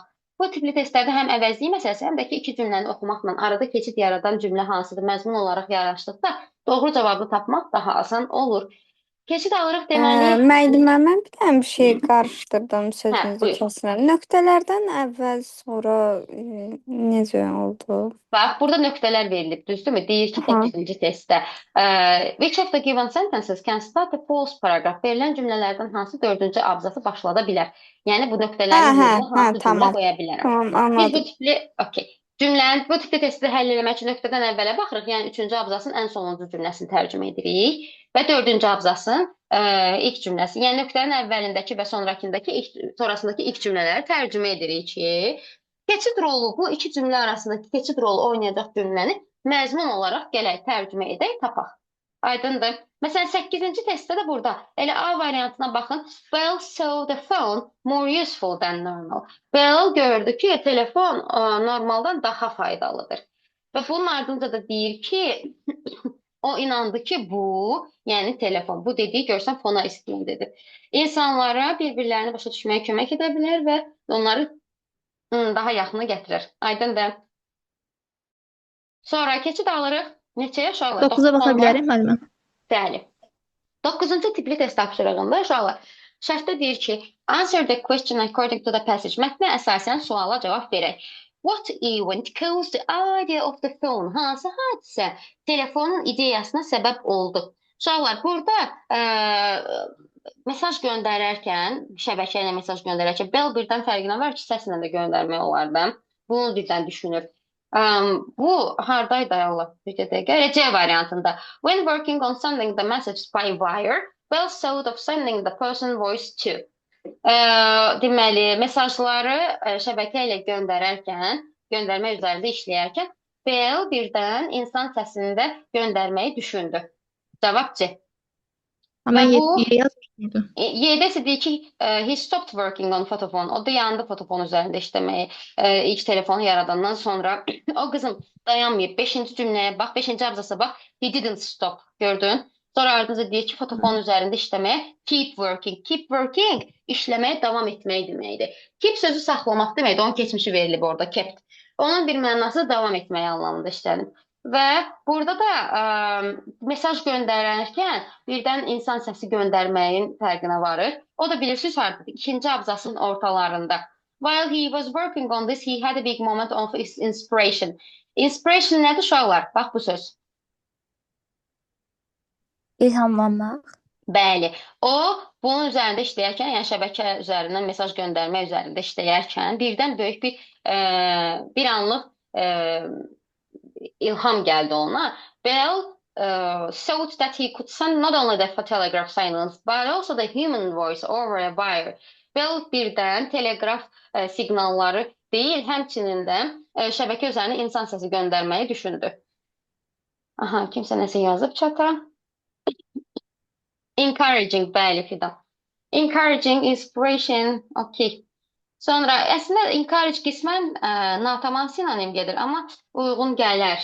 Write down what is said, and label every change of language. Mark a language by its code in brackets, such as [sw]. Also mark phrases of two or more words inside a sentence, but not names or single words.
[az] Bu tipli testlərdə həm əvəzlik məsələsi, həm də ki, iki cümləni oxumaqla arada keçid yaradan cümlə hansıdır, məzmun olaraq yaraşdıqda doğru cavabı tapmaq daha asan olur. Keçid alırıq deməli... Müəllimə, mən bir dənə bir şey qarışdırdım, sözünüzü buyur. kəsirəm. Nöqtələrdən əvvəl, sonra necə oldu? Bax, burada nöqtələr verilib, düzdürmü? Deyir ki, 8-ci testdə. [en] Which of the given sentences can start a false paragraph? [az] Verilən cümlələrdən hansı 4-cü abzası başlada bilər? Yəni, bu nöqtələrin yerine hansı cümlə qoya bilərəm? Tamam, anladım. Bu tipli testi həll eləmək üçün nöqtədən əvvələ baxırıq. Yəni, 3-cü abzasın ən sonuncu cümləsini tərcümə edirik və 4-cü abzasın ilk cümləsi. Yəni, nöqtənin əvvəlindəki və sonrasındakı ilk cümlələri tərcümə edirik ki, keçid rolu, bu iki cümlə arasındakı keçid rolu oynayacaq cümləni məzmun olaraq gələk, tərcümə edək, tapaq. Aydındır. Məsələn, 8-ci testdə də burada elə A variantına baxın. [en] Bell saw the phone more useful than normal. [az] Bell gördü ki, telefon normaldan daha faydalıdır. Və bunun ardınca da deyir ki, o inandı ki, bu, yəni telefon, bu dediyi görsən fona istinadədir. İnsanlara bir-birlərini başa düşməyə kömək edə bilər və onları daha yaxına gətirir. Aydındır. Sonra keçid alırıq. Neçəyə uşaqlar? 9-a baxa bilərim, müəllimə? Bəli. 9-cu tipli test tapşırığında uşaqlar şərtdə deyir ki, [en] answer the question according to the passage. [az] Mətnə əsasən suala cavab verək. [en] What event caused the idea of the phone? [az] Hansı hadisə telefonun ideyasına səbəb oldu? Uşaqlar, burada mesaj göndərərkən, şəbəkə ilə mesaj göndərərkən, Bell birdən fərqinə var ki, səslə də göndərmək olardı. Bunu birdən düşünür. Bu hardaydı Allah? Bir dəqiqə. C variantında. [en] When working on sending the message by wire, Bell thought of sending the person voice to. [az] Deməli, mesajları şəbəkə ilə göndərmək üzərində işləyərkən, Bell birdən insan səsində göndərməyi düşündü. Cavab C. Amma 7-yə yazmışdı. Y-də isə deyir ki, [en] he stopped working on photophone. [az] O dayandı fotofon üzərində işləməyi. İlk telefonu yaradandan sonra o qızım dayanmayıb. 5-ci cümləyə bax, 5-ci abzasa bax. [en] He didn't stop. [az] Gördün? Sonra ardınca deyir ki, fotofon üzərində işləməyə [en] keep working. Keep working [az] işləməyə davam etmək deməkdir. Keep sözü saxlamaq deməkdir. Onun keçmişi verilib orada, kept. Onun bir mənası davam etməyi anlamında işlədim. Və burada da mesaj göndərərkən birdən insan səsi göndərməyin fərqinə varır. O da bilirsiniz hardadır? İkinci abzasın ortalarında. [en] While he was working on this, he had a big moment of inspiration. [az] Inspiration nədir uşaqlar? Bax bu söz. İlhamlanmaq. Bəli. O bunun üzərində işləyərkən, yəni şəbəkə üzərindən mesaj göndərmə üzərində işləyərkən birdən böyük bir anlıq ilham gəldi ona. [en] Bell thought that he could send not only the telegraph signals but also the human voice over a wire. [az] Bell birdən teleqraf siqnalları deyil, həmçinin də şəbəkə üzərinə insan səsi göndərməyi düşündü. Aha, kimsə nəsə yazıb çata. Encouraging, bəli Fidan. [en] Encouraging, inspiration, okay. [az] Sonra əslində encourage qismən natamam sinonim gedir, amma uyğun gələr.